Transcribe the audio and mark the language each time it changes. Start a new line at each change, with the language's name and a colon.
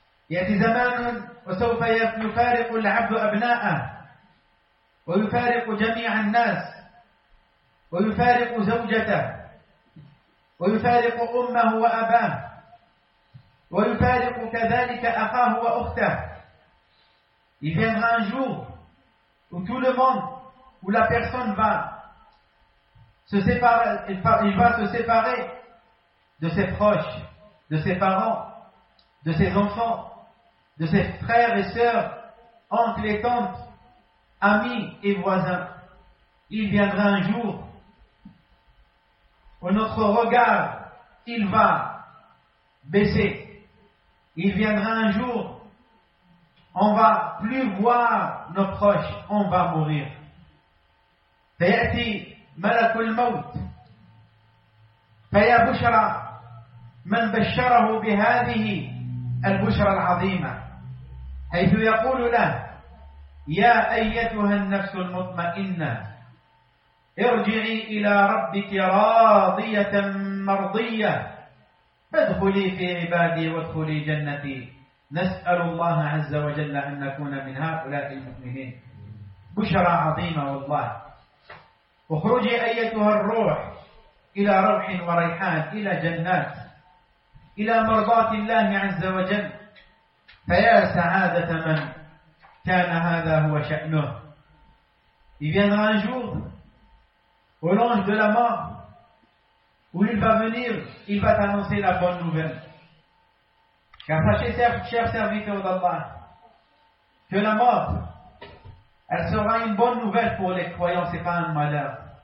Arabic: يأتي زمان وسوف يفارق العبد أبناءه ويفارق جميع الناس ويفارق زوجته ويفارق أمه وأباه ويفارق كذلك أخاه وأخته.
French: Il viendra un jour où tout le monde, où la personne va se séparer, il va se séparer de ses proches, de ses parents, de ses enfants, de ses frères et sœurs, oncles et tantes, amis et voisins. Il viendra un jour où notre regard, il va baisser. Il viendra un jour, on va plus voir nos proches, on va mourir.
Arabic: فيأتي ملك الموت فيا بشرى من بشره بهذه البشرى العظيمة حيث يقول له يا أيتها النفس المطمئنة ارجعي إلى ربك راضية مرضية فادخلي في عبادي وادخلي جنتي نسأل الله عز وجل أن نكون من هؤلاء المؤمنين. بشرى عظيمة والله. اخرجي أيتها الروح إلى روح وريحان إلى جنات إلى مرضات الله عز وجل فيا سعادة من كان هذا هو شأنه.
French: Il viendra un jour où l'ange de la mort, où il va venir, il va t'annoncer la bonne nouvelle. Car sachez, chers serviteurs d'Allah, que la mort, elle sera une bonne nouvelle pour les croyants, c'est pas un malheur.